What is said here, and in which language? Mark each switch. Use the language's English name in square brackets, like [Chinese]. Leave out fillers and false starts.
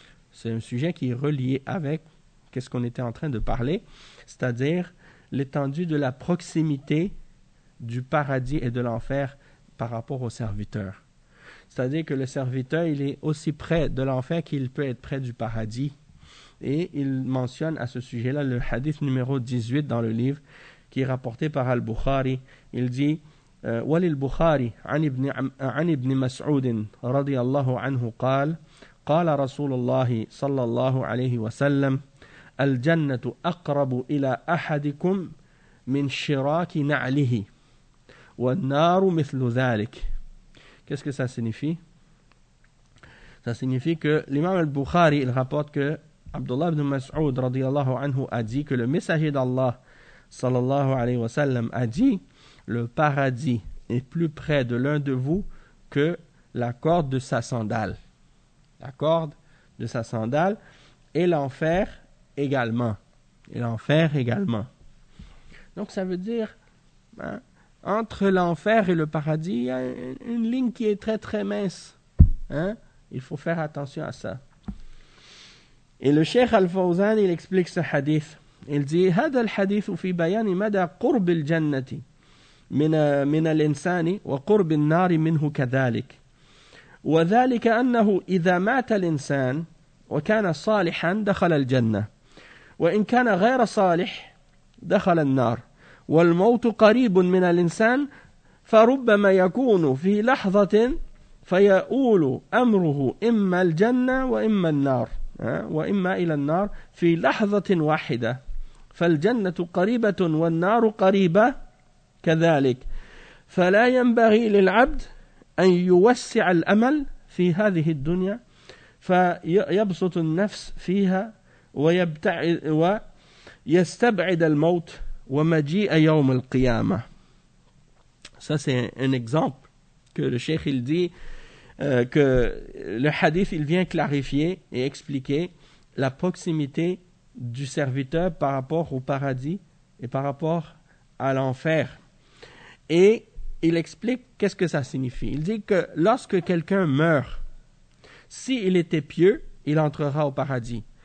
[French] C'est un sujet qui est relié avec qu'est-ce qu'on était en train de parler, c'est-à-dire l'étendue de la proximité du paradis et de l'enfer par rapport au serviteur. C'est-à-dire que le serviteur, il est aussi près de l'enfer qu'il peut être près du paradis. Et il mentionne à ce sujet-là le hadith numéro 18 dans le livre qui est rapporté par Al-Bukhari. Il dit [Arabic] وللبخاري عن ابن مسعود رضي الله عنه قال قال رسول الله صلى الله عليه وسلم الجنة أقرب إلى أحدكم من شراك نعله والنار مثل ذلك. [French] Qu'est-ce que ça signifie? Ça signifie que l'imam al-Bukhari il rapporte que Abdullah ibn Mas'ud [Arabic] رضي الله عنه [French] a dit que le messager d'Allah [Arabic] صلى الله عليه وسلم [French] a dit: le paradis est plus près de l'un de vous que la corde de sa sandale. La corde de sa sandale et l'enfer également. Et l'enfer également. Donc ça veut dire, entre l'enfer et le paradis, il y a une ligne qui est très très mince. Il faut faire attention à ça. Et le cheikh Al-Fawzan, il explique ce hadith. Il dit, [Arabic] « هذا الحديث في بيان مدى قرب الجنة » من الإنسان وقرب النار منه كذلك وذلك أنه إذا مات الإنسان وكان صالحا دخل الجنة وإن كان غير صالح دخل النار والموت قريب من الإنسان فربما يكون في لحظة فيؤول أمره إما الجنة وإما النار وإما إلى النار في لحظة واحدة فالجنة قريبة والنار قريبة كذلك. فلا ينبغي للعبد أن يوسع الأمل في هذه الدنيا فيبسط النفس فيها ويبتعد ويستبعد الموت ومجيء يوم القيامة. [French] Ça c'est un exemple que le cheikh il dit que le hadith il vient clarifier et expliquer la proximité du serviteur par rapport au paradis et par rapport à l'enfer. Et il explique qu'est-ce que ça signifie. Il dit que lorsque quelqu'un meurt, s'il était pieux, il entrera au paradis.